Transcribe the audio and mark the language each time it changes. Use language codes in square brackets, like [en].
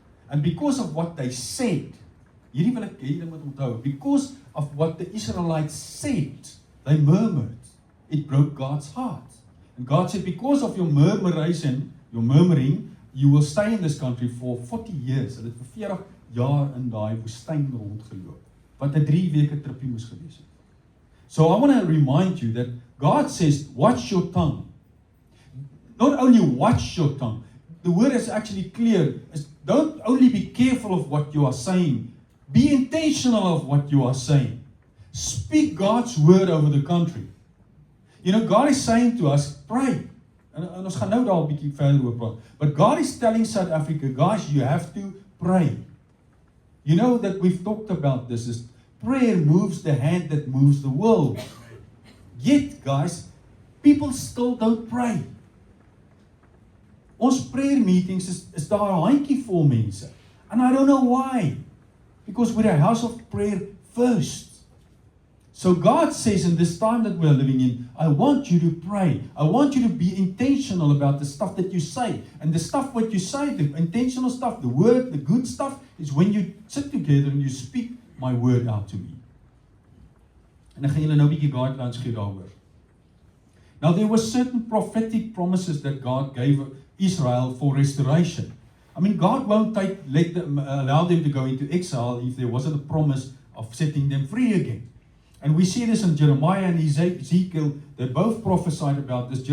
[en] And because of what they said, [af] hierdie wil ek hê julle moet onthou, [en] because of what the Israelites said, they murmured. It broke God's heart. And God said, because of your murmuring, you will stay in this country for 40 years. [af] Hulle het vir 40 jaar in daai woestyn rondgeloop, wat 'n 3 weke tripie moes gewees het. [en] So I want to remind you that God says, watch your tongue. Not only watch your tongue, the word is actually clear. Don't only be careful of what you are saying, be intentional of what you are saying. Speak God's word over the country. God is saying to us, pray. [af] En ons gaan nou daar 'n bietjie verder oor praat. [en] But God is telling South Africa, guys, you have to pray. You know that we've talked about this, is prayer moves the hand that moves the world. Yet, guys, people still don't pray. [af] Ons prayer meetings is daar 'n handjie vol mense. [en] And I don't know why. Because we're a house of prayer first. So God says in this time that we're living in, I want you to pray. I want you to be intentional about the stuff that you say. And the stuff what you say, the intentional stuff, the word, the good stuff, is when you sit together and you speak my word out to me. [af] En ek gaan julle nou 'n bietjie guidelines gee daaroor. [en] Now there were certain prophetic promises that God gave Israel for restoration. I mean, God won't allow them to go into exile if there wasn't a promise of setting them free again. And we see this in Jeremiah and Ezekiel. They both prophesied about this.